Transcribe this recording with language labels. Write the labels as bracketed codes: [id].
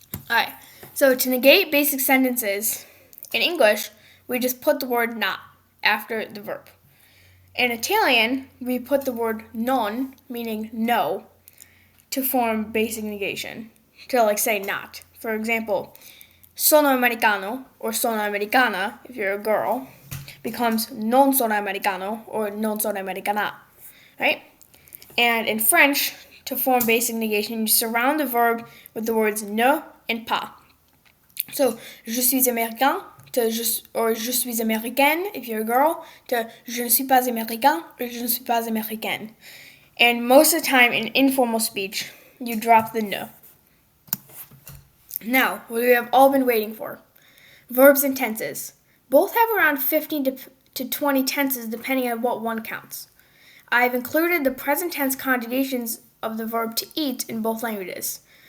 [en] Alright, so to negate basic sentences, in English, we just put the word not after the verb. In Italian, we put the word non, meaning no, to form basic negation, to like say not. For example, [it] sono americano or sono americana, [en] if you're a girl, becomes [it] non sono americano or non sono americana, [en] right? And in French, to form basic negation, you surround the verb with the words ne and pas. [fr] So, je suis américain, or je suis américaine, [en] if you're a girl, to [fr] je ne suis pas américain, or je ne suis pas américaine. [en] And most of the time in informal speech, you drop the ne. Now, what we have all been waiting for. Verbs and tenses. Both have around 15 to 20 tenses depending on what one counts. I've included the present tense conjugations of the verb to eat in both languages.